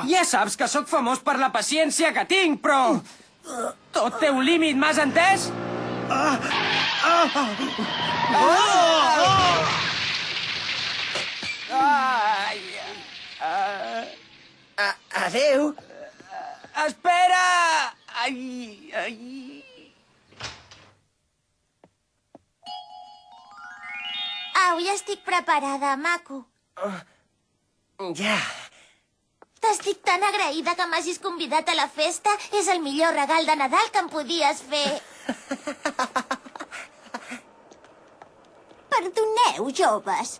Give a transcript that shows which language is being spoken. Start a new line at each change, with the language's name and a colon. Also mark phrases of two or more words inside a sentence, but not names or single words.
Catalan: Ja saps que sóc famós per la paciència que tinc, però... Tot té un límit, m'has entès? Adéu. Espera! Ai, ai... Au, ja estic preparada, maco. Ja. T'estic tan agraïda que m'hagis convidat a la festa. És el millor regal de Nadal que em podies fer. Perdoneu, joves.